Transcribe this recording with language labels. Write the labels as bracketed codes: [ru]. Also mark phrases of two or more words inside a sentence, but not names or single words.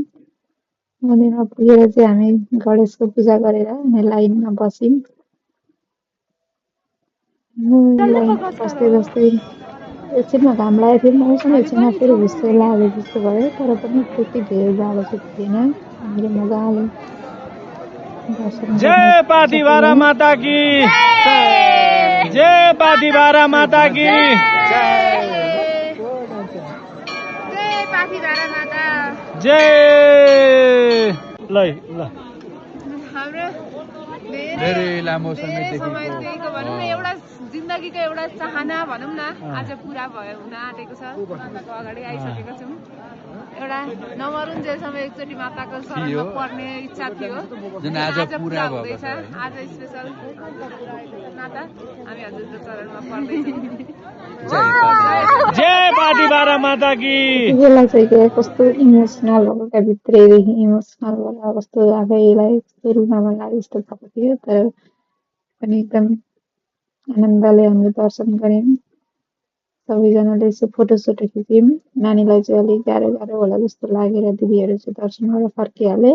[ne] मन्दिरमा पुगेर चाहिँ हामी गणेशको पूजा गरेर अनि लाइनमा बस्यौँ। लाइनमा बस्दै एकछिनमा घाम लागेको थियो। मौसम एकछिनमा फेरि हुस्से लाग्यो जस्तो भयो। तर पनि त्यति धेरै जाडो चाहिँ थिएन। हामीले मजाले दर्शन [hi] जय पाथिभरा माता की जय पाथिभरा माता की जय पाथिभरा माता [ne] जय। ल हाम्रो धेरै लामो समयदेखिको भनौँ न एउटा जिन्दगीको एउटा चाहना भनौँ न आज पुरा भयो हुन आँटेको छ। माताको अगाडि आइसकेको छौँ। एउटा नमरुन्जेलसम्म एकचोटि माताको शरणमा पर्ने इच्छा थियो जुन आज पुरा हुँदैछ। आज स्पेसल माता हामी हजुरको चरणमा पर्दैछौँ। [hi] जय पाथिभरा माता की। [ne] बेला चाहिँ कस्तो इमोसनल भएको भित्रैदेखि इमोसनल भएर कस्तो आफैलाई कस्तो रुन मन लाग्यो जस्तो भएको थियो। तर पनि एकदम आनन्दले हामीले दर्शन गऱ्यौँ। सबैजनाले यसो फोटोसोटो खिच्यौँ। नानीलाई चाहिँ अलिक गाह्रो होला जस्तो लागेर दिदीहरू चाहिँ दर्शन गरेर फर्किहाले।